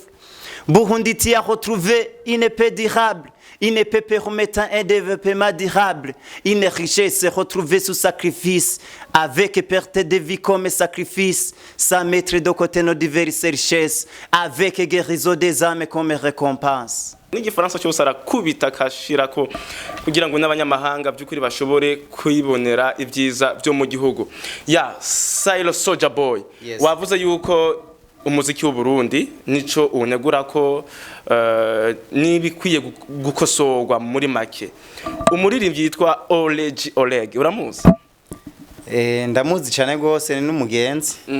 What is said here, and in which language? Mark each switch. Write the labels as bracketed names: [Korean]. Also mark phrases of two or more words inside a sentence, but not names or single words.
[French] Burundi t'y a retrouvé une paix durable, une paix permettant un développement durable, une richesse retrouvée sous sacrifice, avec perte de vie comme sacrifice, sans mettre de côté nos diverses richesses, avec guérison des âmes comme récompense. [Rundi] N'igifaransa cyose arakubita kashirako kugira ngo n'abanyamahanga by'ukuri bashobore kwibonera ibyiza byo mu gihugu. Ya Sailo Soldier Boy, yes. Wavuze yuko umuziki w'u Burundi nico unegura ko nibikwiye gukosorwa muri make. Umuririmbyi yitwa Oleg uramuzi? Ndamuzi cyane gose ni n'umugenzi.